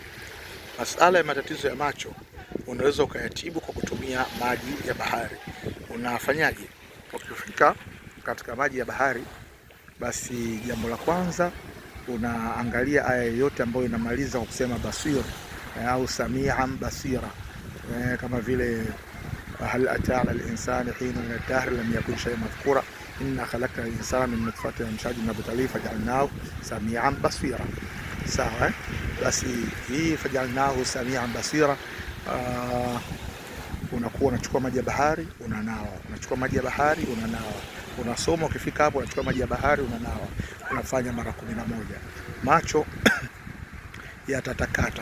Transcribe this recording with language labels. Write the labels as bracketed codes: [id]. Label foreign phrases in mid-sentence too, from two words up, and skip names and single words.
[sw] Masala ya matatizo ya macho unaweza ukayatibu kwa kutumia maji ya bahari. Unafanyaje? Ukifika katika maji ya bahari, basi jambo la kwanza unaangalia aya yoyote ambayo inamaliza kwa kusema basir au [ar] سميعا بصيرا, [sw] kama vile [ar] هل أتى على الإنسان حين من الدهر لم يكن شيئا مذكورا إنا خلقنا الإنسان من نطفة أمشاج نبتليه فجعلناه سميعا بصيرا. [sw] Sawa, basi hii [ar] فجعلناه سميعا بصيرا, [sw] unakuwa unachukua maji ya bahari unanawa, unachukua maji ya bahari unanawa, unasoma. Ukifika hapo unachukua maji ya bahari unanawa, unafanya mara 11. Macho yatatakata.